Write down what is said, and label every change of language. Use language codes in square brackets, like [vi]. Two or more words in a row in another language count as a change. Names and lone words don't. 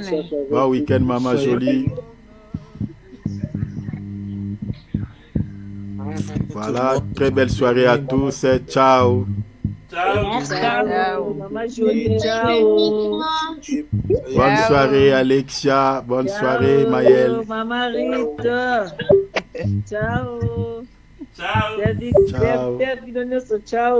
[fr] Bon week-end, maman Jolie. Voilà, très belle soirée à tous. Ciao. Ciao. Ciao. Maman Jolie, ciao. Bonne soirée, Alexia. Bonne soirée, Maëlle. Maman Rita. Ciao. Ciao. Ciao. Ciao. Ciao.